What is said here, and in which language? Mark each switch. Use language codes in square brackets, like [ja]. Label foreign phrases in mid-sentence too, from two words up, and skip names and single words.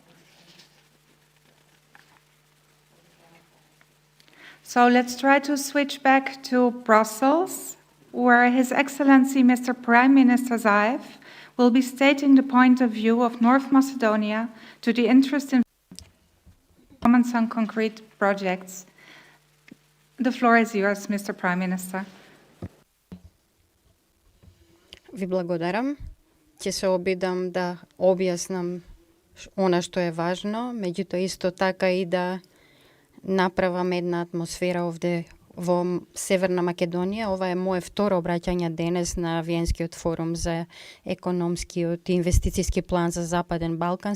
[en] So let's try to switch back to Brussels, where His Excellency Mr. Prime Minister Zaev will be stating the point of view of North Macedonia to the interest in comments on concrete projects. The floor is yours, Mr. Prime Minister. [mk] Ви благодарам. Ќе се обидам да објаснам она што е важно, меѓутоа исто така и да направам една атмосфера овде во Северна Македонија. Ова е моје второ обраќање денес на Виенскиот форум за економскиот и инвестициски план за Западен Балкан.